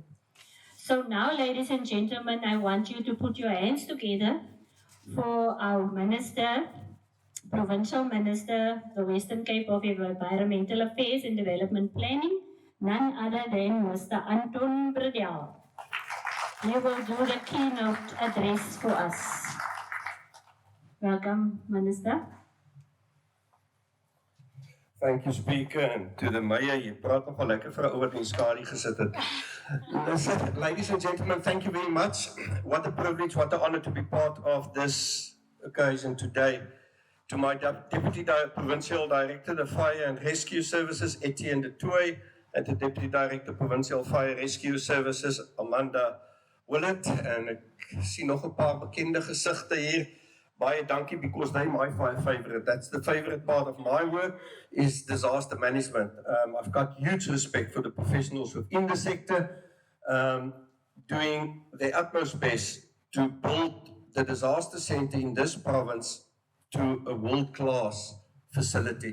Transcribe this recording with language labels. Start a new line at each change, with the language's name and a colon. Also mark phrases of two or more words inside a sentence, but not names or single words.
English: So now, ladies and gentlemen, I want you to put your hands together for our Minister, Provincial Minister, the Western Cape of Environmental Affairs and Development Planning, none other than Mr. Anton Bredel. He will do the keynote address for us. Welcome, Minister. Thank you, Speaker, and to the Mayor.
Afrikaans: You praat nogal lekker vir 'n ou wat in skadu gesit het.
English: Listen, ladies and gentlemen, thank you very much. What a privilege, what an honor to be part of this occasion today. To my Deputy Provincial Director, the Fire and Rescue Services, Etienne de Tooy, and the Deputy Director, Provincial Fire Rescue Services, Amanda Willett, and
Afrikaans: ek sien nog 'n paar bekende gesigte hier. Baie dankie,
English: because they my favorite. That's the favorite part of my work, is disaster management. I've got huge respect for the professionals within the sector, doing their utmost best to build the disaster center in this province to a world-class facility.